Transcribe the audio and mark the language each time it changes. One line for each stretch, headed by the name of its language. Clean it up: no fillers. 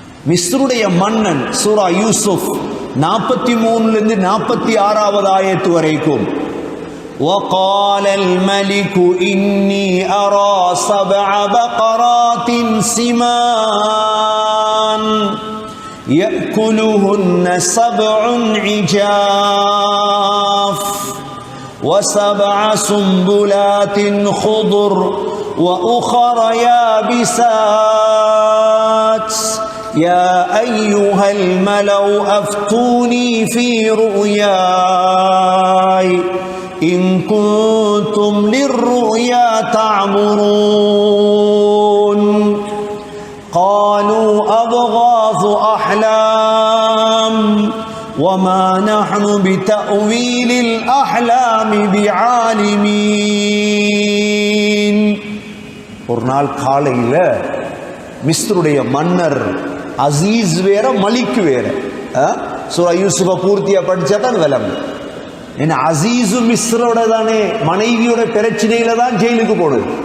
Tamil: மிஸ்ருடைய மன்னன் சூரா யூசுப் 43 46 ஆயத்து வரைக்கும்.
Arabic: وقال الملك إني أرى 7 بقرات سمان يأكلهن 7 عجاف و7 سنبلات خضر وأخر يابسات يا أيها الملأ أفتوني في رؤياي إن كنتم للرؤيا تعبرون قالوا أضغاث أحلام وما نحن بتأويل الأحلام بعالمين.
Tamil: ஒரு நாள் காலையில் மிஸ்ருடைய மன்னர் அசீஸ் வேற மலிக் வேற. சூரா யூசுஃபை பூர்த்தியா படிச்சா தான் விளங்கும். ஏன்னா அசீஸு மிஸ்ரோட தானே மனைவியோட பிரச்சனையில தான் ஜெயிலுக்கு போனது.